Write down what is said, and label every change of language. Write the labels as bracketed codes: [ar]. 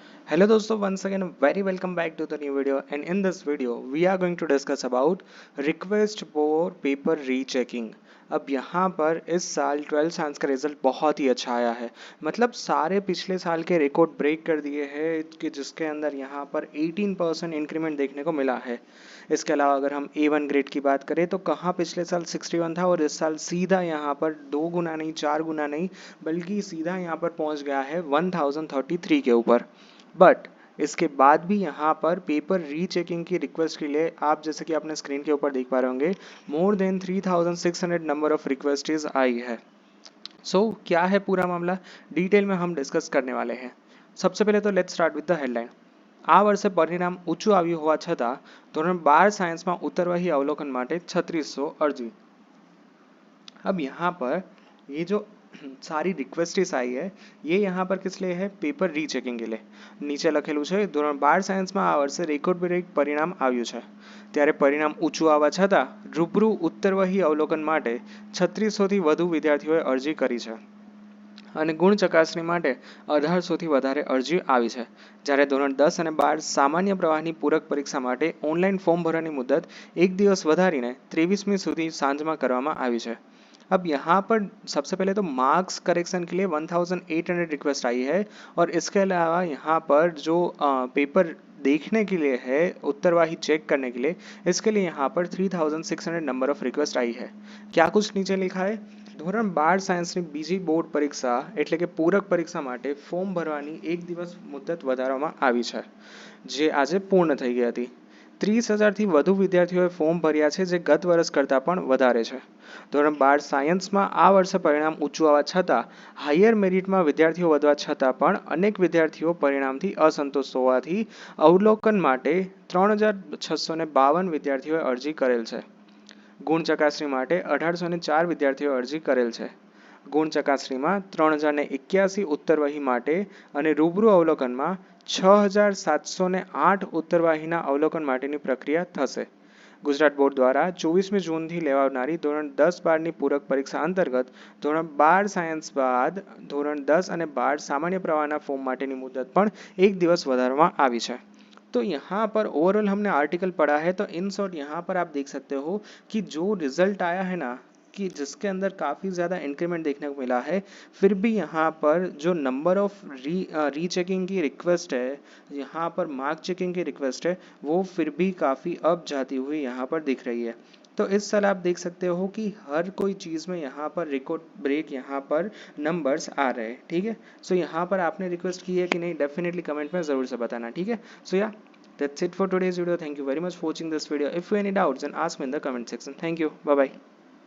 [en] Hello दोस्तों, once again very welcome back to the new video, and in this video we are going to discuss about request for paper rechecking। [hi] अब यहाँ पर इस साल 12th science का result बहुत ही अच्छा आया है। मतलब सारे पिछले साल के रिकॉर्ड ब्रेक कर दिए हैं कि जिसके अंदर यहाँ पर 18% इंक्रीमेंट देखने को मिला है। इसके अलावा अगर हम A1 ग्रेड की बात करें तो कहाँ पिछले साल 61 था और इस साल सीधा यहाँ पर 2 गुना नहीं 4 गुना नहीं बल्कि सीधा यहाँ पर पहुँच गया है 1033 के ऊपर। बट इसके बाद भी यहाँ पर पेपर रीचेकिंग की रिक्वेस्ट के लिए आप जैसे कि आपने स्क्रीन के ऊपर देख पा रहे होंगे मोर देन 3600 नंबर ऑफ रिक्वेस्टेज आई है। क्या है पूरा मामला, डिटेल में हम डिस्कस करने वाले हैं। सबसे पहले तो let's start with the headline. [gu] આ વર્ષે પરિણામ ઊંચું આવ્યું હોવા છતાં ધોરણ 12 સાયન્સમાં ઉતરવાહી અવલોકન માટે 3600 અરજી। [hi] अब यहाँ पर ये जो सारी रिक्वेस्टेस आई है ये यहाँ पर किस लिए है, पेपर रीचेकिंग के लिए। [gu] નીચે લખેલું છે ધોરણ 12 સાયન્સમાં આ વર્ષે રેકોર્ડ બ્રેક પરિણામ આવ્યું છે, ત્યારે પરિણામ ઊંચું આવવા છતાં રૂબરૂ ઉત્તરવહી અવલોકન માટે 3600 થી વધુ વિદ્યાર્થીઓએ અરજી કરી છે અને ગુણ ચકાસણી માટે 1800 થી વધારે અરજી આવી છે। જ્યારે ધોરણ 10 અને 12 સામાન્ય પ્રવાહની પૂરક પરીક્ષા માટે ઓનલાઈન ફોર્મ ભરવાની મુદત એક દિવસ વધારીને 23મી સુધી સાંજમાં કરવામાં આવી છે। [hi] अब यहाँ पर सबसे पहले तो मार्क्स करेक्शन के लिए 1800 रिक्वेस्ट आई है और इसके अलावा यहाँ पर जो पेपर देखने के लिए है, उत्तरवाही चेक करने के लिए, इसके लिए यहाँ पर 3600 नंबर ऑफ रिक्वेस्ट आई है। क्या कुछ नीचे लिखा है, [gu] ધોરણ 12 સાયન્સની બીજી બોર્ડ પરીક્ષા એટલે કે પૂરક પરીક્ષા માટે ફોર્મ ભરવાની એક દિવસ મુદત વધારવામાં આવી છે, જે આજે પૂર્ણ થઈ ગઈ હતી। 30,000થી વધુ વિદ્યાર્થીઓએ ફોર્મ ભર્યા છે, જે ગત વર્ષ કરતાં પણ વધારે છે। ધોરણ 12 સાયન્સમાં આ વર્ષે પરિણામ ઊંચું આવવા છતાં હાયર મેરિટમાં વિદ્યાર્થીઓ વધવા છતાં પણ અનેક વિદ્યાર્થીઓ પરિણામથી અસંતુષ્ટ હોવાથી અવલોકન માટે 3,652 વિદ્યાર્થીઓએ અરજી કરેલ છે। ગુણ ચકાસણી માટે 1804 વિદ્યાર્થીઓએ અરજી કરેલ છે। ગુણ ચકાસણીમાં 3081 ઉત્તરવહી માટે અને રૂબરૂ અવલોકનમાં 6708 ઉત્તરવાહીના અવલોકન માટેની પ્રક્રિયા થશે। ગુજરાત બોર્ડ દ્વારા 24મી જૂનથી લેવાનારી ધોરણ 10-12ની પૂરક પરીક્ષા અંતર્ગત ધોરણ 12 સાયન્સ બાદ ધોરણ 10 અને 12 સામાन्य પ્રવાહના ફોર્મ માટેની મુદત પણ એક દિવસ વધારવામાં આવી છે। [hi] तो यहाँ पर ओवरऑल हमने आर्टिकल पढ़ा है, तो इन शॉर्ट यहाँ पर आप देख सकते हो कि जो रिजल्ट आया है ना, कि जिसके अंदर काफ़ी ज़्यादा इंक्रीमेंट देखने को मिला है, फिर भी यहाँ पर जो नंबर ऑफ रीचेकिंग की रिक्वेस्ट है, यहाँ पर मार्क चेकिंग की रिक्वेस्ट है, वो फिर भी काफ़ी अप जाती हुई यहाँ पर दिख रही है। तो इस साल आप देख सकते हो कि हर कोई चीज़ में यहाँ पर रिकॉर्ड ब्रेक यहाँ पर नंबर्स आ रहे हैं। ठीक है, यहाँ पर आपने रिक्वेस्ट की है कि नहीं, डेफिनेटली कमेंट में ज़रूर से बताना। ठीक है, या [en] that's it for today's video. Thank you very much for watching this video. If you have any doubts, then ask me in the comment section. Thank you. Bye bye.